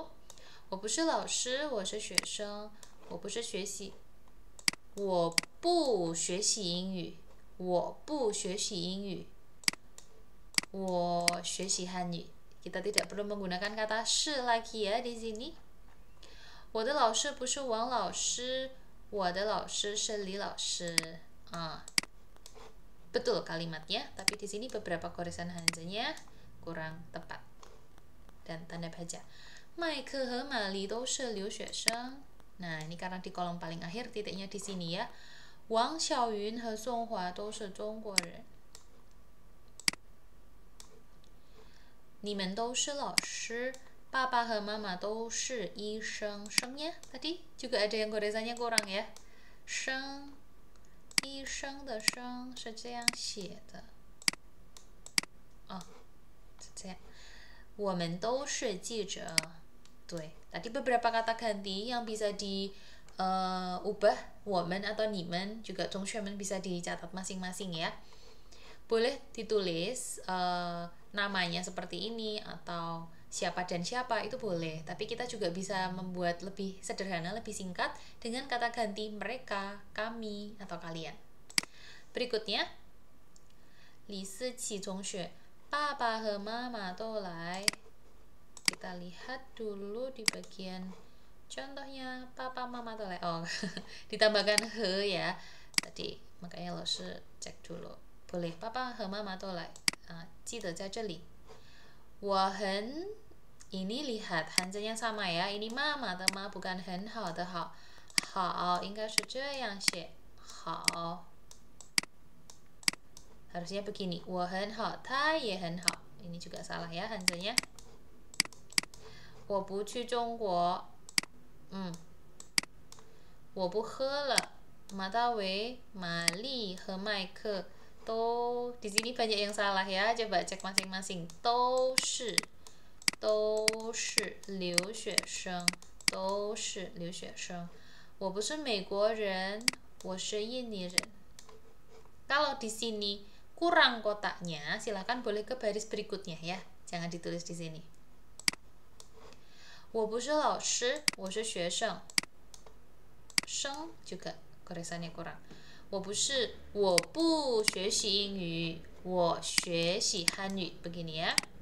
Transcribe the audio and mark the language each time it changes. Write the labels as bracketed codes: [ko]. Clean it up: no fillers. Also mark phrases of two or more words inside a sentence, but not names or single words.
[zh] 我不是老师，我是学生。我不学习英语。我不学习英语。我学习汉语。 [id] Kita tidak perlu menggunakan kata 是 lagi ya di sini. [zh] 我的老师不是王老师，我的老师是李老师。 [id] Betul kalimatnya, tapi di sini beberapa goresan hanzanya kurang tepat. Dan tanda baca. [zh] 麦克和玛丽都是留学生。 [id] Nah, ini karena di kolom paling akhir titiknya di sini ya. [zh] 王小云和宋华都是中国人。你们都是老师。爸爸和妈妈都是医生。 [id] 生nya tadi juga ada yang goresannya kurang ya. [zh] 生，医生的生是这样写的。是这样。我们都是记者。对, [id] tadi beberapa kata ganti yang bisa diubah 我们 atau 你们 juga 同学们 bisa dicatat masing-masing ya. Boleh ditulis namanya seperti ini atau siapa dan siapa itu boleh, tapi kita juga bisa membuat lebih sederhana, lebih singkat dengan kata ganti mereka, kami, atau kalian. Berikutnya, [zh] 李思琪同学，爸爸和妈妈都来。 [id] Kita lihat dulu di bagian contohnya papa mama [zh] 都来. [id] Ditambahkan he ya. Tadi makanya lo cek dulu. [zh] Boleh, papa 和妈妈都来。记得在这里。我很 [id] ini lihat hanzanya sama ya. Ini mama 的妈 bukan [zh] 很好的好。好应该是这样写。好。 [id] Harusnya begini, [zh] 我很好，他也很好。 [id] Ini juga salah ya Hansanya. [zh] 我不去中国，我不喝了。马大为、玛丽和麦克都 [id] di sini banyak yang salah ya. Coba cek masing-masing. [zh] 都是留学生，都是留学生。我不是美国人，我是印尼人。 [id] Kalau di sini kurang kotaknya, silahkan boleh ke baris berikutnya ya. Jangan ditulis di sini. [zh] 我不是老师，我是学生。 [id] 生 juga goresannya kurang. [zh] 我不学习英语，我学习汉语。 [id] Begini ya.